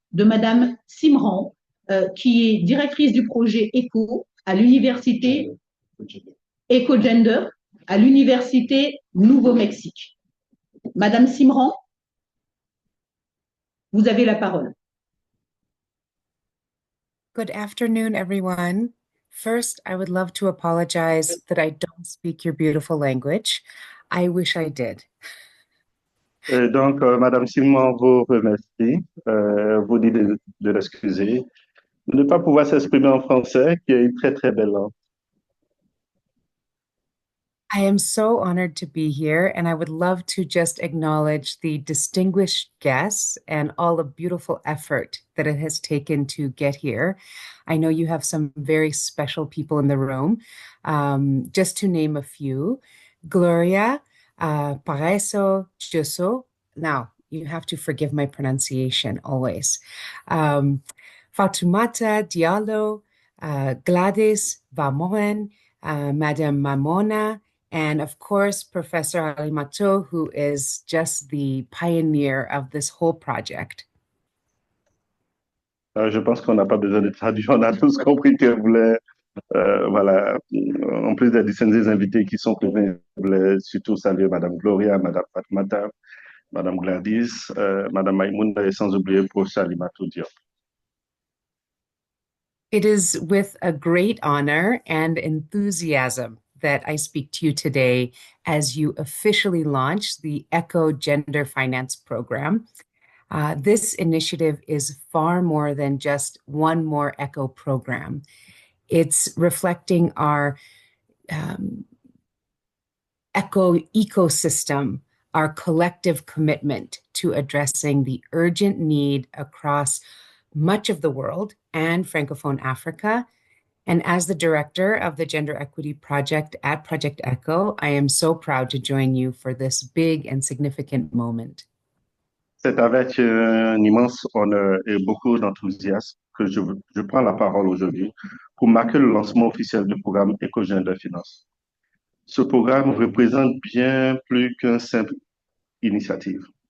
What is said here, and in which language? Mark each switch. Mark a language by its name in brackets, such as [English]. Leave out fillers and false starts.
[French] de Madame Simran, qui est directrice du projet ECO à l'université EcoGender à l'université Nouveau-Mexique. Madame Simran, vous avez la parole. [English] Good afternoon, everyone. First, I would love to apologize that I don't speak your beautiful language. I wish I did. [French] Et donc, Madame Simon vous remercie, vous dit de l'excuser, de ne pas pouvoir s'exprimer en français, qui est une très très belle langue. [English] I am so honored to be here, and I would love to just acknowledge the distinguished guests and all the beautiful effort that it has taken to get here. I know you have some very special people in the room. Just to name a few, Gloria Pareso Joso. Now, you have to forgive my pronunciation always. Fatoumata Diallo, Gladys Vamoen, Madame Mamona, and of course, Professor Alimato, who is just the pioneer of this whole project. [French] Je pense qu'on n'a pas besoin de traduire, on a tous compris qu'elle voulait, voilà, en plus des distingués invités qui sont présents, je voulais surtout saluer Madame Gloria, Madame Fatmata, Madame Gladys, Madame Maïmouna et sans oublier Professeur Alimato Diop. [English] It is with a great honor and enthusiasm that I speak to you today as you officially launch the ECO Gender Finance Program. This initiative is far more than just one more ECO program. It's reflecting our ECO ecosystem, our collective commitment to addressing the urgent need across much of the world and Francophone Africa. And as the director of the Gender Equity Project at Project ECO, I am so proud to join you for this big and significant moment. [French] C'est avec un immense honneur et beaucoup d'enthousiasme que je prends la parole aujourd'hui pour marquer le lancement officiel du programme EcoGender Finance. Ce programme représente bien plus qu'une simple initiative.